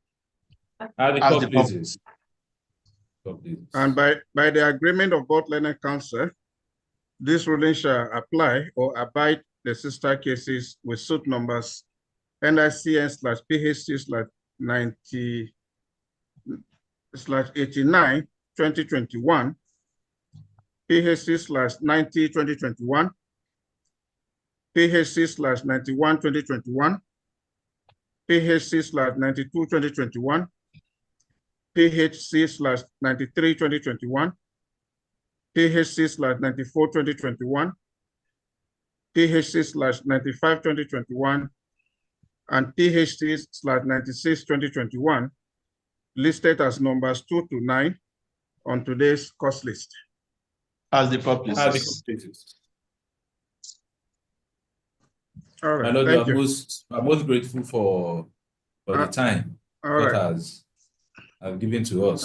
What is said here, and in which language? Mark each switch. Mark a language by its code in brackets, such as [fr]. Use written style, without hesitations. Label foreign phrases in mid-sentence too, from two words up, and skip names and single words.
[en] And by the agreement of both learned counsel, this ruling shall apply or abide the sister cases with suit numbers NICN/PHC/90/89 2021, PHC/90 2021, PHC/91 2021, PHC/92 2021, PHC/93 2021, PHC/94 2021, PHC/95 2021, and PHC/96 2021, listed as numbers 2 to 9 on today's cost list. As the purposes. All right. My Lord, Thank I'm you. most grateful for the time God has given to us.